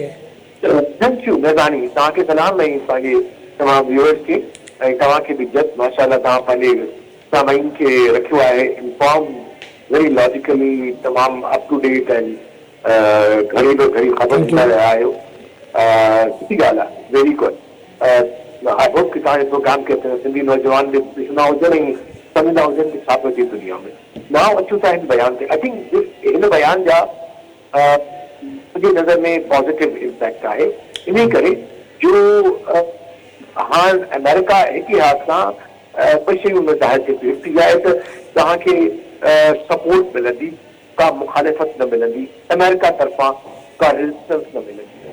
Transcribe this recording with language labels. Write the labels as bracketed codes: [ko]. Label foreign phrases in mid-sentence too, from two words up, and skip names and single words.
[en] thank you [sd] महिरबानी, तव्हांखे सलाम ऐं पंहिंजे तमामु व्यूअर्स खे, ऐं तव्हांखे बि जस्ट माशाअल्लाह तव्हां पंहिंजे सामाईन खे रखियो आहे [en] inform very logically, [sd] तमामु [en] up to date [sd] ऐं घणी बि घणी ख़बर ॾींदा रहिया आहियो। सुठी ॻाल्हि आहे, [en] very good. I hope [sd] कि तव्हांजे प्रोग्राम खे सिंधी नौजवान बि ॾिसंदा हुजनि ऐं सम्झंदा हुजनि कि छा पियो थिए दुनिया में। मां अचूं था हिन बयान ते। [en] I think [sd] हिन बयान जा मुंहिंजी नज़र में [en] positive impact [sd] आहे, इन करे जो हाणे अमेरिका इतिहास सां ॿ शयूं में ज़ाहिर थिए थी आहे त तव्हांखे सपोर्ट मिलंदी, का मुखालिफ़त न मिलंदी, अमेरिका तरफ़ां का रेजिस्टेंस न मिलंदी।